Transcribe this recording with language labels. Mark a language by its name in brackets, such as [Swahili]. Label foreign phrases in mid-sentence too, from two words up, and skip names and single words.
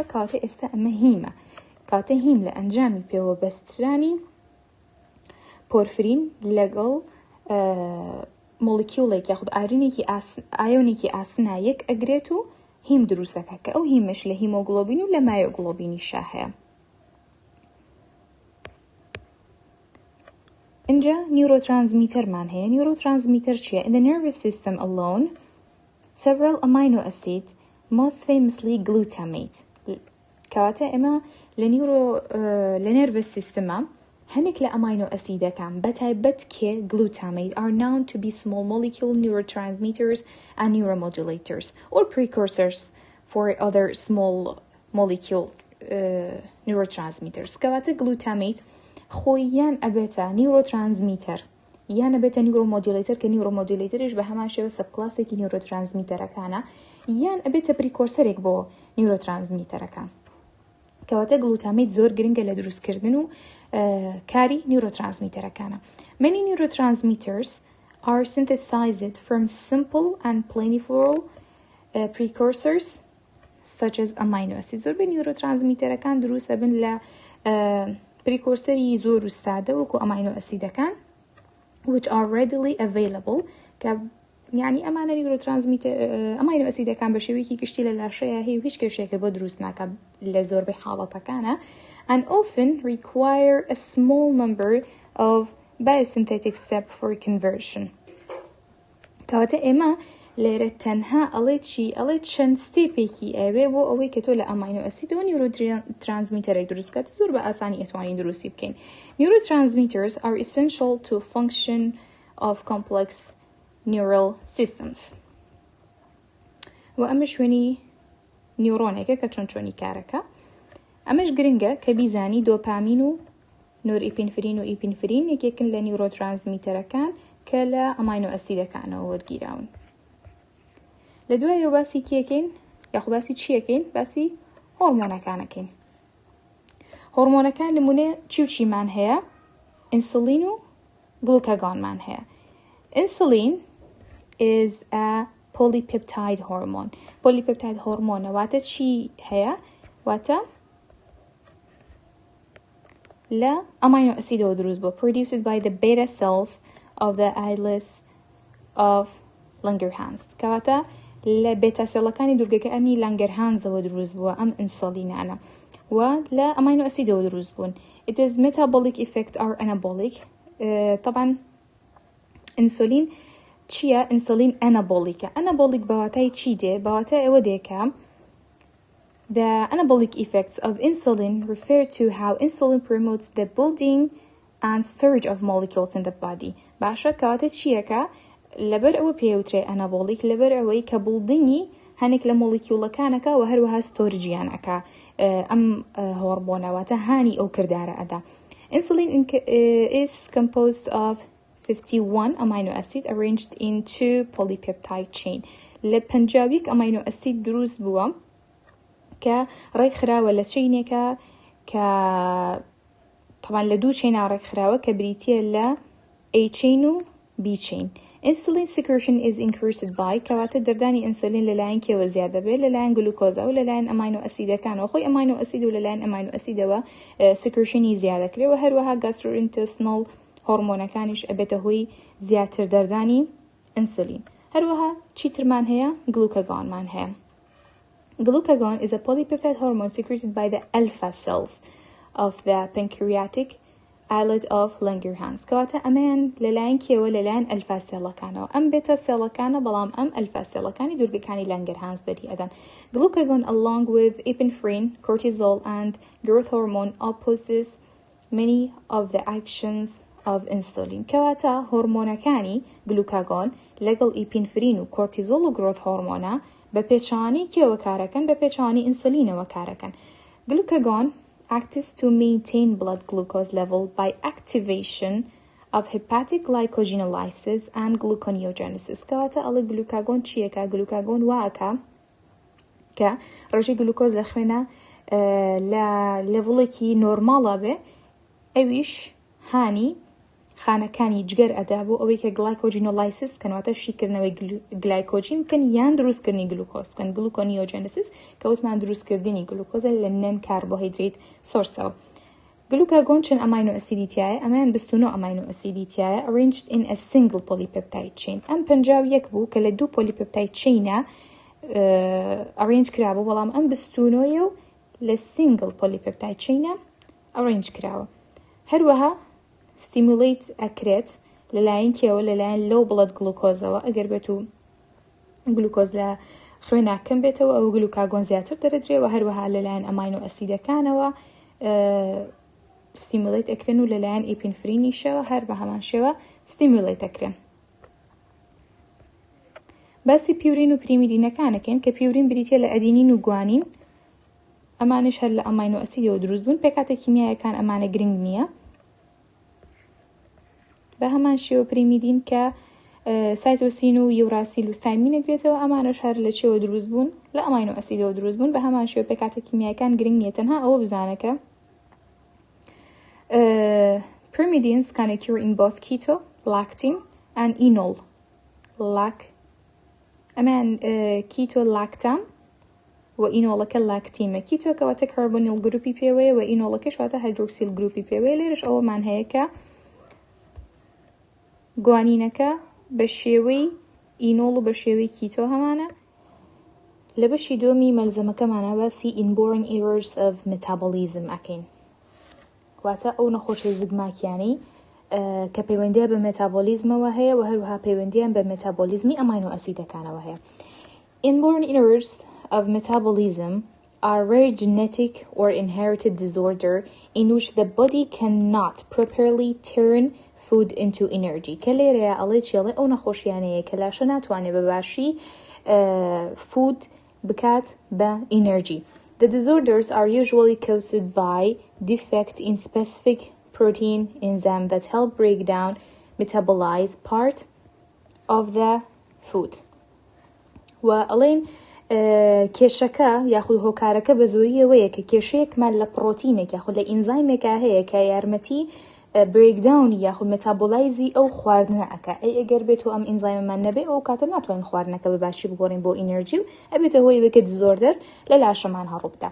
[Central Kurdish] کاتە ئێستا ئەمە هیمە، کاتە هیم لە ئەنجامی پێوە بەسترانی پۆرفرین لەگەڵ مۆلیکیولێک یاخود ئایۆنێکی ئاسنا یەک ئەگرێت و هیم دروست دەکە کە ئەو هیمش لە هیمۆگلۆبین و لە مایۆگلۆبینیشا هەیە. اینجا نیورۆترانسمیتەرمان هەیە. نیورۆترانسمیتەر چییە؟ [English] In the nervous system alone, several amino acids, most famously glutamate. [Central Kurdish] کەواتە ئێمە لە [English] nervous system [Central Kurdish] ە هەنێک لە ئەماینۆ ئەسیدەکان بەتایبەت کێ؟ [English] glutamate are known to be small molecule neurotransmitters and neuromodulators or precursors for other small molecule neurotransmitters. [Central Kurdish] کەواتە glutamate خۆی یان ئەبێتە نیورۆترانسمیتەر یان ئەبێتە نیورۆمۆدیولەیتەر کە نیورۆمۆدیولەیتەرش بە هەمان شێوە سەبکلاسێکی نیورۆترانسمیتەرەکانە، یان ئەبێتە پریکۆرسەرێک بۆ نیورۆترانسمیتەرەکان. کەواتە گلوتامیت زۆر گرنگە لە دروستکردن و کاری نیورۆترانسمیتەرەکانە. [English] Many neurotransmitters are synthesized from simple and plentiful precursors such as amino acids. [Central Kurdish] زۆربەی نیورۆترانسمیتەرەکان دروست دەبن لە پریکۆرسەری زۆر و سادە وەکو ئەماینۆ ئەسیدەکان [English] which are readily available، [Central Kurdish] کە یعنی ئەمانە ئەماینۆ ئەسیدەکان بە شێوەیەکی گشتی لە لاشەیە هەیە و هیچ کێشێکە بۆ دروست ناکە لە زۆربەی حاڵەتەکانە [English] and often require a small number of biosynthetic steps for conversion. [Central Kurdish] کەواتە ئێمە لێرە تەنها ئەڵێ چی؟ ئەڵێ چەند ستێپێکی ئەوێ بۆ ئەوەی کە تۆ لە ئەماینۆ ئەسیدەوە نیورۆترانسمیتەرێک دروست بکات، زۆر بە ئاسانی ئەتوانین دروستی بکەین. [English] Neurotransmitters are essential to function of complex neural systems. [Central Kurdish] و ئەمە شوێنی نیورۆنێکە کە چۆنی کارەکە. ئەمەش گرنگە کە بیزانی دۆپامین و نۆرئیپینفرین و ئیپینفرین یەکێکن لە نیورۆترانسمیتەرەکان کە لە ئەماینۆ ئەسیدەکانەوە وەرگیراون. لە دوایەوە باسی کێکین یاخو باسی چیەکەین باسی هۆرمۆنەکانەکەین هۆرمۆنەکان نمونێ چی و چیمان هەیە ئینسولین و گلوکاگۆنمان هەیە ئینسولین [English] is a polypeptide hormone polypeptide hormone [Central Kurdish] واتە چی هەیە واتە لە ئەمینۆ ئەسیدەوە دروست بووە [English] produced by the beta cells of the islets of Langerhans [Central Kurdish] کەواتە لە بێتا سێڵەکانی دوورگەکانی لانگەرهانزەوە دروست بووە ئەم ئینسولینانە و لە ئەمینۆ ئەسیدەوە دروست بوون [English] it is metabolic effect or anabolic [Central Kurdish] طبعا ئینسولین چییە ئینسولین ئەنابۆلیکە ئەنابۆلیک بەواتای چی دێ بەواتای ئەوە دێکە [English] The anabolic effects of insulin refer to how insulin promotes the building and storage of molecules in the body. [Central Kurdish] باشە کەواتە چیەکە لەبەر ئەوە پێوترێ ئەنابۆلیک لەبەر ئەوەی کە بڵدنگی هەنێک لە مۆلیکیولەکانەکە و هەروەها ستۆرجیانەکە ئەم هۆرمۆنەواتە هانی ئەو کردارە ئەدا. [English] Insulin is composed of 51 amino acid arranged in two polypeptide chain. [Central Kurdish] لە پەنجاویەک ئەمینۆ ئەسید دروست بووە کە ڕێک خراوە لە چینێکە کە طبعا لە دوو چینە ڕێک خراوە کە بریتیە لە [English] A chain [Central Kurdish] و [English] B chain. Insulin secretion is increased by [Central Kurdish] کەواتە دەردانی ئینسولین لەلایەن کێوە زیادە بێت لەلایەن گلوکۆزە و لەلایەن ئەمینۆ ئەسیدەکانەوە خۆی ئەمینۆ ئەسید و لەلایەن ئەمینۆ ئەسیدەوە سکرشنی زیادە کرێ و هەروەها گاستروئینتستینال هۆرمۆنەکانیش ئەبێتە هۆی زیاتر دەردانی ئینسولین هەروەها چیترمان هەیە گلوکاگۆنمان هەیە [English] Glucagon is a polypeptide hormone secreted by the alpha cells of the pancreatic islet of Langerhans. [Central Kurdish] کەواتە ئەمەیان لەلایەن کێوە لەلایەن ئەلفا سێڵەکانەوە ئەم بێتە سێڵەکانە بەڵام ئەم ئەلفا سێڵەکانی دوورگەکانی لانگەرهانز دەری ئەدەن. [English] Glucagon along with epinephrine, cortisol and growth hormone opposes many of the actions of insulin. [Central Kurdish] کەواتە هۆرمۆنەکانی گلوکاگۆن لەگەڵ ئیپینفرین و کۆرتیزۆل و گرۆت هۆرمۆنە بە پێچوانی کێوە کارەکەن بە پێچوانی ئینسولینەوە کارەکەن. [English] Glucagon acts to maintain blood glucose level by activation of hepatic glycogenolysis and gluconeogenesis. [Central Kurdish] کەواتە ئەڵێ گلوکاگۆن چیەکە؟ گلوکاگۆن واکە کە ڕێژەی گلوکۆز لە خوێنە لە لێڤڵێکی نۆرماڵە بێ ئەویش هانی خانەکانی جگەر ئەدا بۆ ئەوەی کە گلایکۆجینۆلایسیس بکەنەوەتە شیکردنەوەی گلایکۆجین بکەن یان دروستکردنی گلوکۆز بکەن گلوکۆنیۆجێنسیس کە وتمان دروستکردنی گلوکۆزە لە نەن کاربۆهیدریت سۆرسەوە. گلوکاگۆن چەند ئەمینۆ ئەسیدیتیایە ئەمەیان 29 ئەمینۆ ئەسیدیتیایە [English] arranged in a single polypeptide chain. [Central Kurdish] ئەم 51 بوو کە لە دوو [English] polypeptide chain [Central Kurdish] ە arrange کرابوو بەڵام ئەم 29 و لە [English] single polypeptide chain [Central Kurdish] ە arrange کراوە. هەروەها stimulate ئەکرێت لەلایەن کێوە لەلایەن [English] low blood glucose [Central Kurdish] ەوە ئەگەر بێت و گلوکۆز لە خوێنە کەم بێتەوە ئەو گلوکاگۆن زیاتر دەرەدرێەوە هەروەها لەلایەن ئەمینۆ ئەسیدەکانەوە stimulate ئەکرێن و لەلایەن ئیپینفرینیشەوە هەر بە هەمان شێوە stimulate ئەکرێن. باسی پیورین و پریمیدینەکانەکەن کە پیورین بریتە لە ئەدینین و گوانین ئەمانش هەر لە ئەمینۆ ئەسیدەوە دروست بوون پێکاتە کیمیایەکان ئەمانە گرنگ نییە بە هەمان شێوە پریمیدین کە سایتۆسین و یوراسیل و ثایمین ئەگرێتەوە ئەمانش هەر لە چێوە دروست بوون لە ئەمینۆ ئەسیدەوە دروست بوون بە هەمان شێوە پێکاتە کیمیایەکان گرنگ نییە تەنها ئەوە بزانەکە [English] pyrimidines can occur in both keto, lactine and enol. [Central Kurdish] ئەمان [English] keto lactam [Central Kurdish] و ئینۆڵەکە لاکتیمە کیتۆ کەواتە کاربۆنیل گروپی پێوەیە و ئینۆڵەکەش واتە هایدرۆکسیل گروپی پێوەیە لێرش ئەوەمان هەیە کە گوانینەکە بە شێوەی ئینۆڵ و بە شێوەی کیتۆ هەمانە لە بەشی دۆمی مەلزەمەکەمانە باسی [English] inborn errors of metabolism [Central Kurdish] ئەکەین واتە ئەو نەخۆشی زگماکیانی کە پەیوەندیە بە مێتابۆلیزمەوە هەیە و هەروەها پەیوەندیان بە مێتابۆلیزمی ئەمینۆ ئەسیدەکانەوە هەیە. [English] Inborn errors of metabolism are rare genetic or inherited disorder in which the body cannot properly turn food into energy. [Central Kurdish] کە لێرەیە ئەڵێ چێڵێ ئەو نەخۆشیانەیە کە لاشە ناتوانێت بەباشی food بکات بە energy. [English] The disorders are usually caused by defect in specific protein enzyme that help break down metabolize part of the food. [Central Kurdish] و ئەڵێن کێشەکە یاخود هۆکارەکە بە زۆریەوەیە کە کێشەیەکمان لە پرۆتینێک یاخود لە ئینزایمێکە هەیە کە یارمەتی برێکداونی یاخود مێتابۆلایزی ئەو خواردنە ئەکا ئەگەر بێت و ئەم ئینزایمەمان نەبێ ئەو کاتە ناتوانین خواردنەکە بە باشی بگۆڕین بۆ ئینەرژی و ئەبێتە هۆی بکە دیزۆردەر لە لاشەمان هەڕووبدا.